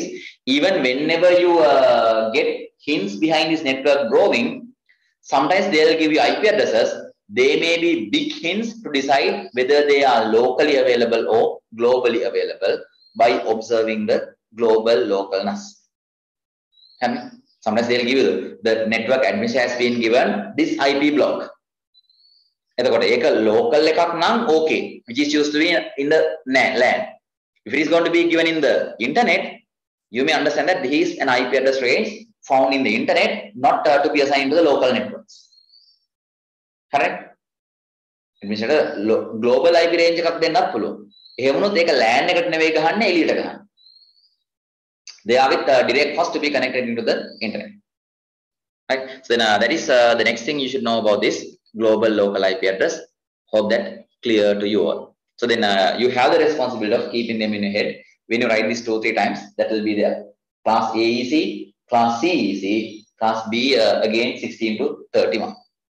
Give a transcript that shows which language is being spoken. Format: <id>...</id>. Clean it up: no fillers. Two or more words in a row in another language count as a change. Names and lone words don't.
<en>Even whenever you get hints behind this network drawing, sometimes they'll give you IP addresses. They may be big hints to decide whether they are locally available or globally available by observing the global localness. Sometimes they'll give you the network administrator has been given this IP block.</en> <si>එතකොට ඒක local එකක් නම්</si> <en>okay, which is used to be in the LAN. If it is going to be given in the internet, you may understand that this is an IP address range found in the internet, not to be assigned to the local networks. Correct? Administrator global IP range</en> <si>එකක් දෙන්නත් පුළුවන්. එහෙම වුණොත් ඒක LAN එකට නෙවෙයි ගහන්නේ එළියට ගහන්න.</si> <en>They are with direct host to be connected into the internet. Right? So then that is the next thing you should know about this global local IP address. Hope that clear to you all. So then you have the responsibility of keeping them in your head. When you write this 2-3 times, that will be there. Class A easy, class C easy, class B again 16 to 31.</en>